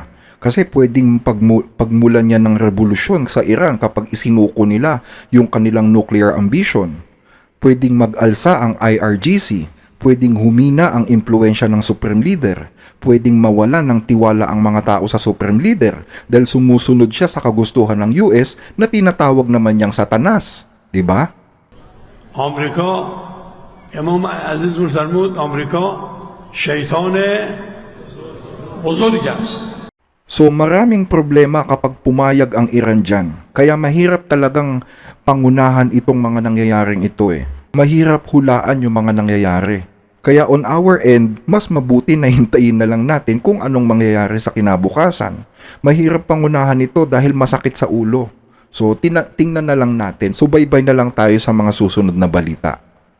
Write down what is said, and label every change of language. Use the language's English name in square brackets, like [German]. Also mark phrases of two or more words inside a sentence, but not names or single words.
[Filipino] Kasi pwedeng pagmulan niya ng revolusyon sa Iran kapag isinuko nila yung kanilang [English] nuclear ambition. [Filipino] Pwedeng mag-alsa ang IRGC, pwedeng humina ang impluensya ng [English] Supreme Leader, [Filipino] pwedeng mawalan ng tiwala ang mga tao sa [English] Supreme Leader [Filipino] dahil sumusunod siya sa kagustuhan ng US na tinatawag naman niyang Satanas. Diba? [Persian] آمریکا امام عزیز می‌فرمود آمریکا شیطان بزرگ است. [Filipino] So maraming problema kapag pumayag ang Iran dyan. Kaya mahirap talagang pangunahan itong mga nangyayaring ito Mahirap hulaan yung mga nangyayari. Kaya [English] on our end, [Filipino] mas mabuti na hintayin na lang natin kung anong mangyayari sa kinabukasan. Mahirap pangunahan ito dahil masakit sa ulo. So tingnan na lang natin, subaybay na lang tayo sa mga susunod na balita.